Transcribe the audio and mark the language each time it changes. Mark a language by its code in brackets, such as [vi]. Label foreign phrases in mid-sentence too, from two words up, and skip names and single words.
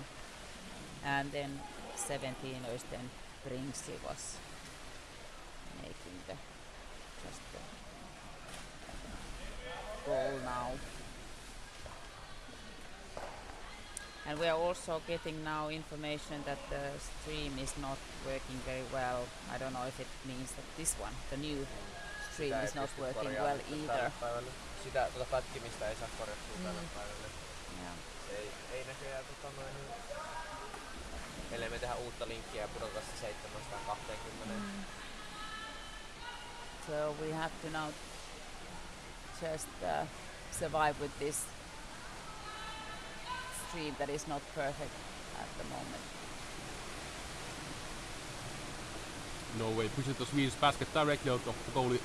[en] And then 17 Øystein Bringsley was making the goal now. And we are also getting now information that the stream is not working very well. I don't know if it means that this one, the new stream, is not working well either. [fi] Sitä pätkimistä ei saa korjattua tällä päivällä. [en] Yeah. [fi] Ei näköjään ellei me tehdä uutta linkkiä ja pudota se 720. [en] So we have to now just survive with this stream that is not perfect at the moment. Norway pushes the Swedish basket directly out of the goalie.